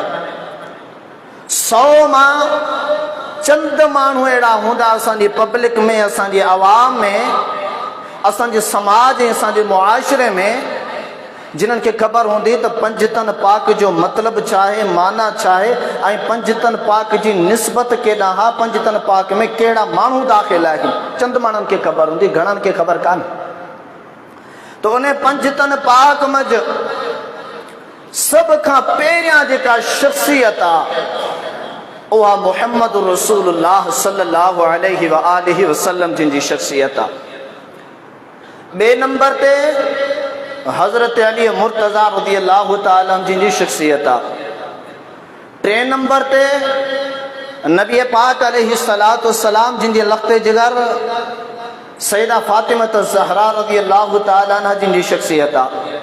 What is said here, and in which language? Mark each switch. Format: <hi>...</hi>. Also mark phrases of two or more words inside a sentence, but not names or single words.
<sd>100 मां चंद माण्हू अहिड़ा हूंदा असांजी पब्लिक में, असांजी आवाम में, असांजे समाज ऐं असांजे मुआशिरे में, जिन्हनि खे ख़बर हूंदी त पंजतन पाक जो मतिलबु छा आहे, माना छा आहे, ऐं पंजतन पाक जी निस्बत केॾांहुं आहे, पंजतन पाक में कहिड़ा माण्हू दाख़िल आहिनि। चंद माण्हुनि खे ख़बर हूंदी, घणनि खे ख़बर कान्हे। त उन पंजतन पाक मंझि सभ खां पहिरियां जेका शख़्सियत आहे उहा</sd> <ar>محمد رسول الله صلى الله عليه وسلم</ar> <sd>जिन जी शख़्सियत आहे। ॿिए नंबर ते हज़रत अली मुर्तज़ा</sd> <ar>رضي الله تعالى</ar> <sd>जिन जी शख़्सियत आहे। 3 नंबर ते नबी पाक</sd> <ar>عليه الصلاة والسلام</ar> <sd>जिन जे लख़्ते जिगर सैयदा फातिमा ज़हरा</sd> <ar>رضي الله تعالى عنها</ar> <sd>जिन जी शख़्सियत आहे।</sd>